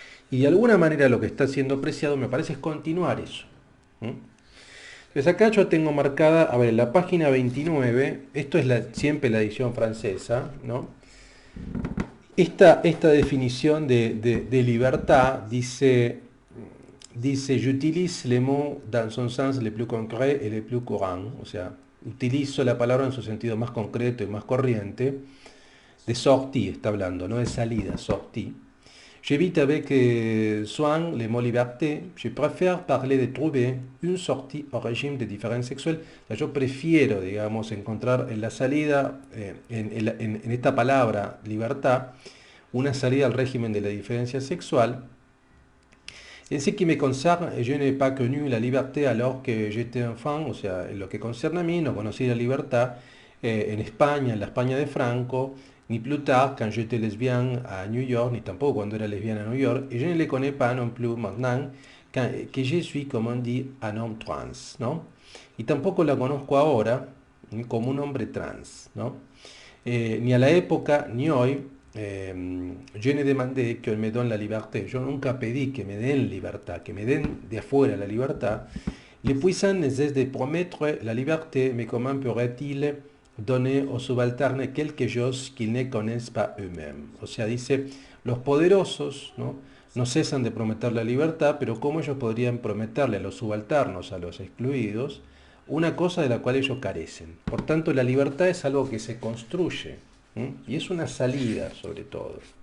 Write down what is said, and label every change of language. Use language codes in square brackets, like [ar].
[es] Y de alguna manera lo que está siendo Preciado me parece es continuar eso. Entonces acá yo tengo marcada, a ver, en la página 29, esto es siempre la edición francesa, ¿no? Esta definición de libertad dice, dice, [fr] j'utilise les mots dans son sens le plus concret et le plus courant, [es] o sea, utilizo la palabra en su sentido más concreto y más corriente. De sortie está hablando, no de salida, sortie. [fr] J'évite avec soin les mots liberté. Je préfère parler de trouver une sortie au régime de différencias sexuelles. [es] O sea, yo prefiero, digamos, encontrar en la salida, en esta palabra libertad, una salida al régimen de la diferencia sexual. [fr] En ce qui me concerne, je n'ai pas connu la liberté alors que j'étais enfant, [es] o sea, en lo que concerne a mí, no conocí la libertad en España, en la España de Franco, [fr] ni plus tard quand j'étais lesbienne à New York, [es] ni tampoco cuando era lesbiana a New York, [fr] et je ne les connais pas non plus maintenant que je suis, comme on dit, un homme trans, ¿no? [es] Y tampoco la conozco ahora como un hombre trans, ¿no? Ni a la época ni hoy, yo [fr] ne demandé [es] que me den la liberté. Yo nunca pedí que me den libertad, que me den de afuera la libertad. [fr] Les puissants ne cessent de promettre la liberté, mais comment pourrait-il donner aux subalternes quelque chose qu'ils ne connaissent pas eux-mêmes? [es] O sea, dice, los poderosos, ¿no? No cesan de prometer la libertad, pero ¿cómo ellos podrían prometerle a los subalternos, a los excluidos, una cosa de la cual ellos carecen? Por tanto, la libertad es algo que se construye, ¿m? Y es una salida sobre todo.